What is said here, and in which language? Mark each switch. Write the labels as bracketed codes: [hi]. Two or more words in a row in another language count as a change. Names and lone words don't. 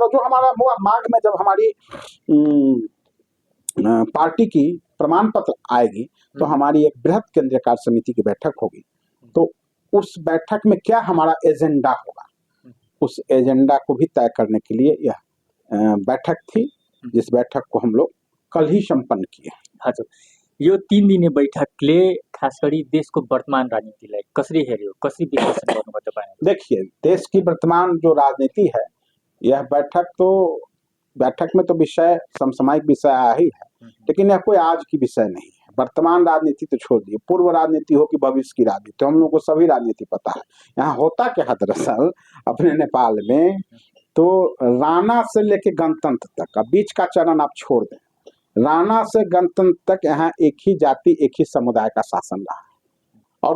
[hi] और जो हमारा माघ में जब हमारी पार्टी की प्रमाण पत्र आएगी, तो हमारी एक बृहद केंद्रीय कार्य समिति की बैठक होगी। तो उस बैठक में क्या हमारा एजेंडा होगा, उस एजेंडा को भी तय करने के लिए यह बैठक थी, जिस बैठक को हम लोग कल ही संपन्न किए। [ne] हजुर, यो 3 दिने बैठकले खास गरी देशको वर्तमान राजनीतिलाई कसरी हेर्यो, कसरी विश्लेषण गर्नुभयो तपाईहरुले? [hi] देखिए, देश की वर्तमान जो राजनीति है, यह बैठक में तो विषय समसामयिक विषय आया ही है, लेकिन यह कोई आज की विषय नहीं है। वर्तमान राजनीति तो छोड़ दिए, पूर्व राजनीति हो कि भविष्य की राजनीति, हम लोग को सभी राजनीति पता है। यहाँ होता क्या है दरअसल अपने नेपाल में, तो राणा से लेके गणतंत्र तक, अब बीच का चरण आप छोड़ दें, राणा से गणतंत्र तक यहाँ एक ही जाति, एक ही समुदाय का शासन रहा है।